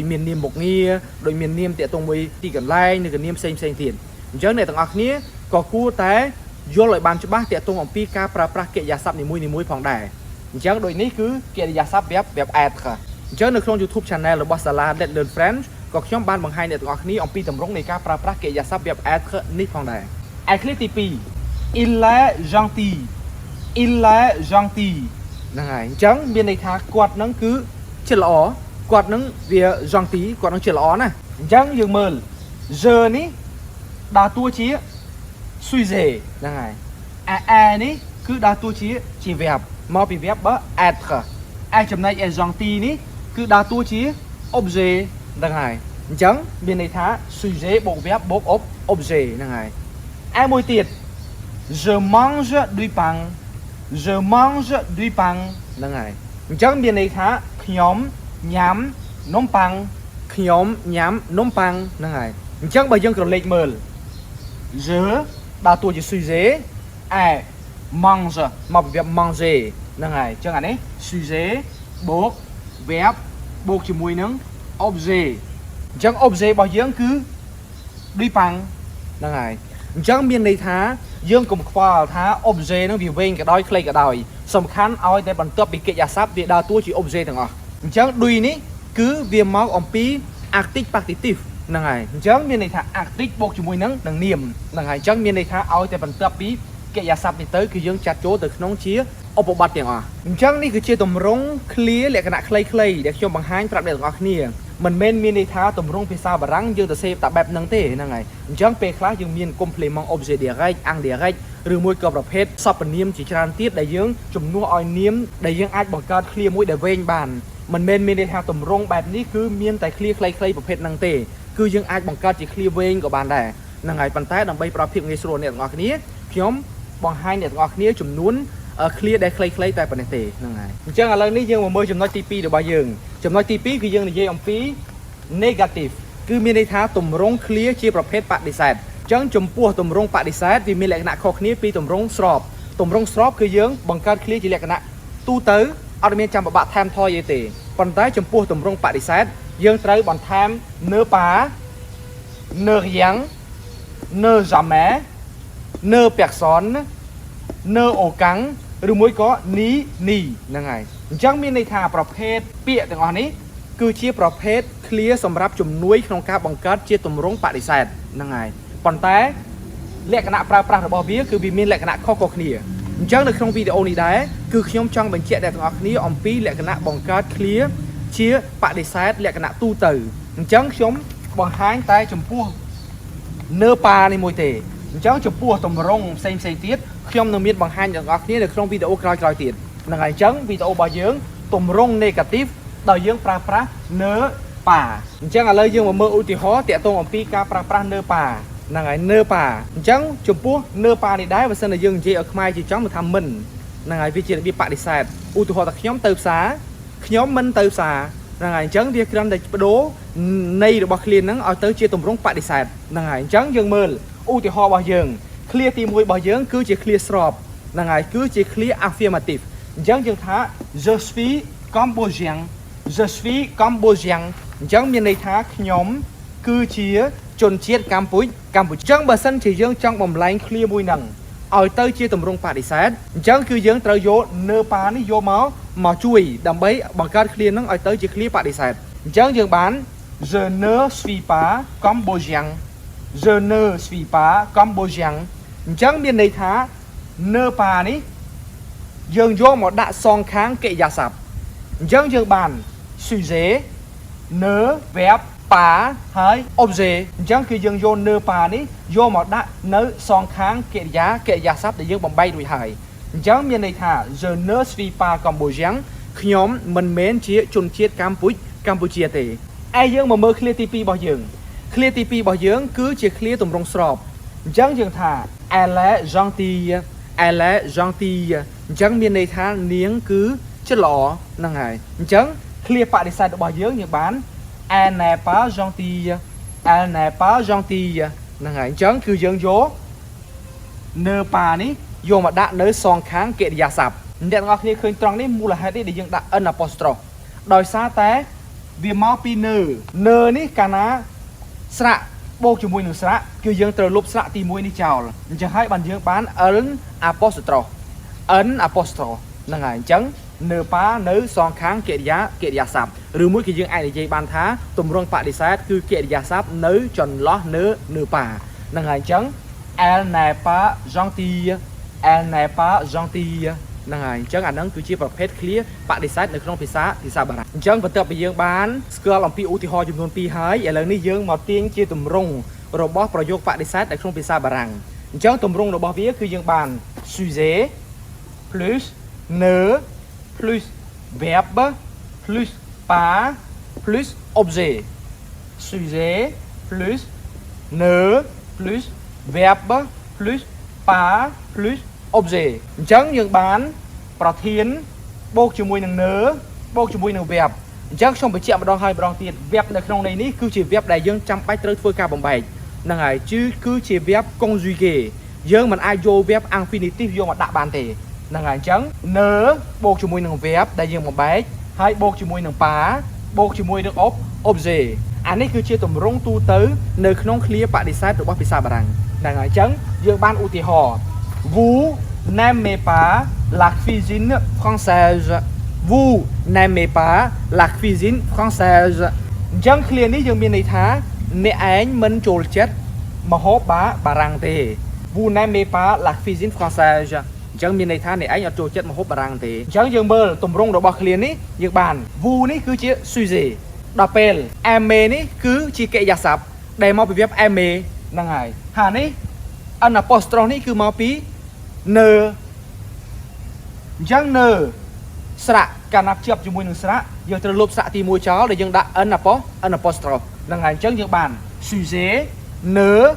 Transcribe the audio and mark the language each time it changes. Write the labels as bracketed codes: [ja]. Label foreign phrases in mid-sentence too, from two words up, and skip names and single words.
[km] មាននាមមុខងារដូចមាននាមតាក់ទងមួយទីកន្លែងនិងក៏នាមផ្សេងទៀតអញ្ចឹងអ្នកទាំងអស់គ្នាក៏គួរតែយល់ឲ្យបានច្បាស់តាក់ទងអំពីការប្រើប្រាស់កិរិយាសព្ទនីមួយផងដែរអញ្ចឹងដូចនេះគឺកិរិយាសព្ទ [fr] verb être [km] អញ្ចឹងនៅក្នុង YouTube Channel របស់សាលា Let's Learn French ក៏ខ្ញុំបានបង្ហាញអ្នកទាំងអស់គ្នាអំពីទម្រង់នៃការប្រើប្រាស់កិរិយាសព្ទ verb être នេះផងដែរឯឃ្លាទី2 [fr] il est gentil [km] ហ្នឹងហើយអញ្ចឹងមានន័យថាគាត់នឹងគឺជាល្អគាត់នឹងវា gentil គាត់នឹងជាល្អណាស់ អញ្ចឹងយើងមើល je នេះដើរតួជា sujet ហ្នឹងហើយឯនេះគឺដើរតួជា verb មកពី verb être ឯចំណែក gentil នេះគឺដើរតួជា objet ហ្នឹងហើយអញ្ចឹងមានន័យថា sujet បូក verb បូក objet ហ្នឹងហើយឯមួយទៀត [fr] je mange du pain [km] ហ្នឹងហើយអញ្ចឹងមានន័យថាខ្ញុំញ៉ាំនំប៉័ងហ្នឹងហើយអញ្ចឹងបើយើងក្រឡេកមើ ល je ដើរតួជា sujet ឯ mange មកពី verb manger ហ្នឹងហើយអញ្ចឹងអានេះ sujet បូក verb បូកជាមួយនឹង objet អញ្ចឹង objet របស់យើងគឺ [fr] du pain [km] ហ្នឹងហើយអញ្ចឹងមានន័យថាយើងកុំខ្វល់ថា objet ហ្នឹងវាវែងក៏ដោយខ្លីក៏ដោយសំខាន់ឲ្យតែបន្ទាប់ពីកិរិយាសព្ទវាដើរតួជា objet ទាំងអស់អញ្ចឹង du នេះគឺវាមកអំ ពី [en] active partitive [km] ហ្នឹងហើយអញ្ចឹងមានន័យថា active បូកជាមួយនឹងនាមហ្នឹងហើយអញ្ចឹងមានន័យថាឲ្យតែបន្ទាប់ពីកិរិយាសព្ទនេះទៅគឺយើងចាត់ចូលទៅក្នុងជាឧបបត្តិទាំងអស់អញ្ចឹងនេះគឺជាទម្រង់ clear លក្ខណៈខ្លីៗដែលខ្ញុំបង្ហាញប្រាប់អ្នកទាំងអស់គ្នាមិនមែនមានន័យថាទម្រ ង់ភាសាបារាំងយើងទៅសេពតែបែបហ្នឹងទេហ្នឹងហើយអញ្ចឹងពេលខ្លះយើងមាន [fr] complément objet direct indirect [km] ឬមួយក៏ប្រភេទសព្វនាមជាច្រើនទៀតដែលយើងជំនួសឲ្យនាមដែលយើងអាចបង្កើត clear មួយដែលវែងបានមិនមែនមានន័យថាទម្រង់បែបនេះគឺមានតែ clear ខ្លីៗប្រភេទហ្នឹងទេគឺយើងអាចបង្កើតជា clear វែងក៏បានដែរហ្នឹងហើយប៉ុន្តែដើម្បី ប្រភាពងាយស្រួលអ្នកទាំងអស់គ្នាខ្ញុំបង្ហាញអ្នកទាំងអស់គ្នាចំនួន clear ដែលខ្លីៗតែប៉ុណ្ណេះទេហ្នឹងហើយអញ្ចឹងឥឡូវនេះយើងមកមើលចំណុចទី2របស់យើងចំណុចទី2គឺយើងនិយាយអំពី negative គឺមានន័យថាទម្រង់ clear ជាប្រភេទបដិសេធអញ្ចឹងចំពោះទម្រង់បដិសេធវាមានលក្ខណៈខុសគ្នាពីទម្រង់ស្របទម្រង់ស្របគឺយើងបង្កើត clear ជាលក្ខណៈទូទៅអត់មានចាំបាក់ថែមថយទេប៉ុន្តែចំពោះទម្រង់បដិសេធយើងត្រូវបន្ថែម [fr] ne pas ne rien ne jamais ne personne ne aucun [km] ឬមួយក៏ ni ហ្នឹងហើយអញ្ចឹងមានន័យថាប្រភេទពាក្យទាំងអស់នេះគឺជាប្រភេទ clear សម្រាប់ជំនួយក្នុងការបង្កើតជាទម្រង់បដិសេធហ្នឹងហើយប៉ុន្តែលក្ខណៈប្រើប្រាស់របស់វាគឺវាមានលក្ខណៈខុសៗគ្នាអញ្ចឹងនៅក្នុងវីដេអូនេះដែរគឺខ្ញុំចង់បញ្ជាក់ដល់ទាំងអស់គ្នាអំពីលក្ខណៈបង្កើត clear ជាបដិសេធលក្ខណៈទូទៅអញ្ចឹងខ្ញុំបង្ហាញតែចំពោះ [fr] ne pas [km] នេះមួយទេអញ្ចឹងចំពោះទម្រង់ផ្សេងទៀតខ្ញុំនឹងមានបង្ហាញដល់អ្នកគ្នានៅក្នុងវីដេអូក្រោយៗទៀតហ្នឹងហើយអញ្ចឹងវីដេអូរបស់យើងទម្រង់ negative ដោយយើងប្រើប្រាស់ [fr] ne pas [km] អញ្ចឹងឥឡូវយើងមកមើលឧទាហរណ៍តាក់ទងអំពីការប្រើប្រាស់ [fr] ne pas [km] ហ្នឹងហើយ [fr] ne pas [km] អញ្ចឹងចំពោះ [fr] ne pas [km] នេះដែរបើសិនតែយើងនិយាយឲ្យខ្មែរជាចំថាមិនហ្នឹងហើយវាជារបៀបបដិសេធឧទាហរណ៍ថាខ្ញុំទៅផ្សារខ្ញុំមិនទៅផ្សារហ្នឹងហើយអញ្ចឹងវាគ្រាន់តែបដូរន័យរបស់ clear ហ្នឹងឲ្យ ទៅជាទម្រង់បដិសេធហ្នឹងហើយអញ្ចឹងយើងមើលឧទាហរណ៍របស់យើង clear ទី1របស់យើងគឺជា clear ស្របហ្នឹងហើយគឺជា [en] clear affirmative [km] អញ្ចឹងយើងថា [fr] je suis cambodgien je suis cambodgien [km] អញ្ចឹងមានន័យថាខ្ញុំគឺជាជនជាតិកម្ពុជាអញ្ចឹងបើសិនជាយើងចង់បំលែង clear មួយហ្នឹងឲ្យទៅជាទម្រង់បដិសេធអញ្ចឹងគឺយើងត្រូវយក [fr] ne pas [km] នេះយកមកជួយដើម្បីបង្កើត clear ហ្នឹងឲ្យទៅជា clear បដិសេធអញ្ចឹងយើងបាន [fr] je ne suis pas cambodgien je ne suis pas cambodgien [km] អញ្ចឹងមានន័យថា [fr] ne pas [km] នេះយើងយកមកដាក់សងខាងកិរិយាសព្ទអញ្ចឹងយើងបាន [fr] sujet ne verb pas [km] ហើយ objet អញ្ចឹងគឺយើងយក [fr] ne pas [km] នេះយកមកដាក់នៅសងខាងកិរិយាសព្ទដែលយើងបំបែក រួចហើយអញ្ចឹងមានន័យថា [fr] je ne suis pas cambodgien [km] ខ្ញុំមិនមែនជាជនជាតិកម្ពុជាទេឯយើងមកមើល clear ទី2របស់យើង clear ទី2របស់យើងគឺជា clear ទម្រង់ស្របអញ្ចឹងយើងថា [fr] elle est gentille [km] អញ្ចឹងមានន័យថានាងគឺចិត្តល្អហ្នឹងហើយអញ្ចឹង clear បដិសេធរបស់យើងបាន [fr] elle n'est pas gentille [km] ហ្នឹងហើយអញ្ចឹងគឺយើងយក [fr] ne pas [km] នេះយកមកដាក់នៅសងខាងកិរិយាសព្ទអ្នកទាំងអស់គ្នាឃើញត្រង់នេះមូលហេតុនេះ ដែលយើងដាក់ [en] n apostrophe [km] ដោយសារតែវាមកពី ne នេះកាលណាស្រៈបូកជាមួយនឹងស្រៈគឺយើងត្រូវលុបស្រៈទី1នេះចោលអញ្ចឹងហើយបានយើងបាន [en] n apostrophe [km] ហ្នឹងហើយអញ្ចឹង [fr] ne pas [km] នៅសងខាងកិរិយាសព្ទឬមួយគឺយើងអាចនិយាយបានថាទម្រង់បដិសេធគឺកិរិយាសព្ទនៅចន្លោះ [fr] ne pas [km] ហ្នឹងហើយអញ្ចឹង [fr] elle n'est pas gentille [km] ហ្នឹងហើយអញ្ចឹងអាហ្នឹងគឺជាប្រភេទ clear បដិសេធនៅក្នុងភាសាបារាំងអញ្ចឹងបន្ទាប់ពីយើងបានស្គាល់អំពីឧទាហរណ៍ចំនួន2ហើយឥឡូវនេះយើងមកទាញជាទម្រង់របស់ប្រយោគបដិសេធនៅក្នុងភាសាបារាំងអញ្ចឹងទម្រង់របស់វាគឺយើងបាន [fr] sujet plus ne plus verbe plus pas plus objet sujet plus ne plus verbe plus pas plus objet [km] អញ្ចឹងយើងបានប្រធានបូកជាមួយនឹង ne បូកជាមួយនឹង verb អញ្ចឹងខ្ញុំបញ្ជាក់ម្ដងហើយម្ដងទៀត verb នៅក្នុងន័យនេះគឺជា verb ដែលយើងចាំបាច់ត្រូវធ្វើការបំបែកហ្នឹងហើយគឺជា [fr] verb conjugué [km] យើងមិន អាចយក [en] verb infinitive [km] យកមកដាក់បានទេហ្នឹងហើយអញ្ចឹង ne បូកជាមួយនឹង verb ដែលយើងបំបែកហើយបូកជាមួយនឹង pas បូកជាមួយនឹង objet អានេះគឺជាទម្រង់ទូទៅនៅក្នុង clear បដិសេធរបស់ភាសាបារាំងហ្នឹងហើយអញ្ចឹងយើងបានឧទាហរណ៍ [fr] vous n'aimez pas la cuisine française vous n'aimez pas la cuisine française [km] អញ្ចឹង clear នេះ យើងមានន័យថាអ្នកឯងមិនចូលចិត្តម្ហូបបារាំងទេ [fr] vous n'aimez pas la cuisine française [km] អញ្ចឹងមានន័យថា អ្នកឯងអត់ចូលចិត្តម្ហូបបារាំងទេអញ្ចឹងយើងមើលទម្រង់របស់ clear នេះយើងបាន vous នេះគឺជា sujet ដល់ពេល aimer នេះគឺជាកិរិយាសព្ទដែលមកពីវគ្គ aimer ហ្នឹងហើយហើយនេះ [en] an apostrophe [km] នេះគឺមកពី ne អញ្ចឹង ne ស្រៈកាលណាភ្ជាប់ជាមួយនឹងស្រៈយើងត្រូវលុបស្រៈទី1ចោលដែលយើងដាក់ [en] an apostrophe [km] ហ្នឹងហើយអញ្ចឹងយើងបាន [fr] sujet ne